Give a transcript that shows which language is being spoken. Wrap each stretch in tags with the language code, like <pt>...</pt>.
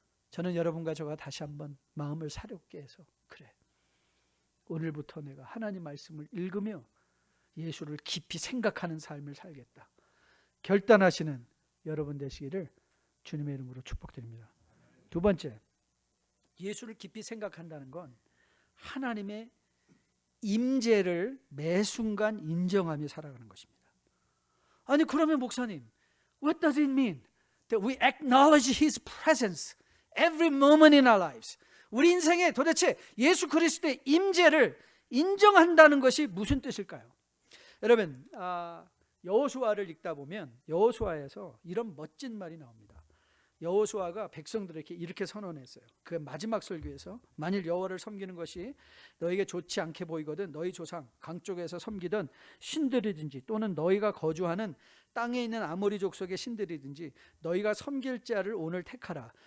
<ko>저는 여러분과 저가 다시 한번 마음을 사렵게 해서, 그래, 오늘부터 내가 하나님 말씀을 읽으며 예수를 깊이 생각하는 삶을 살겠다 결단하시는 여러분 되시기를 주님의 이름으로 축복드립니다. 두 번째, 예수를 깊이 생각한다는 건 하나님의 임재를 매 순간 인정하며 살아가는 것입니다. 아니 그러면 목사님,</ko> <en>what does it mean that we acknowledge His presence every moment in our lives?</en> <ko>우리 인생에 도대체 예수 그리스도의 임재를 인정한다는 것이 무슨 뜻일까요? 여러분, 여호수아를 읽다 보면 여호수아에서 이런 멋진 말이 나옵니다. 여호수아가 백성들에게 이렇게 선언했어요. 그 마지막 설교에서, 만일 여호와를 섬기는 것이 너에게 좋지 않게 보이거든 너희 조상 강 쪽에서 섬기던 신들이든지 또는 너희가 거주하는 땅에 있는 아모리 족속의 신들이든지 너희가 섬길 자를 오늘 택하라.</ko>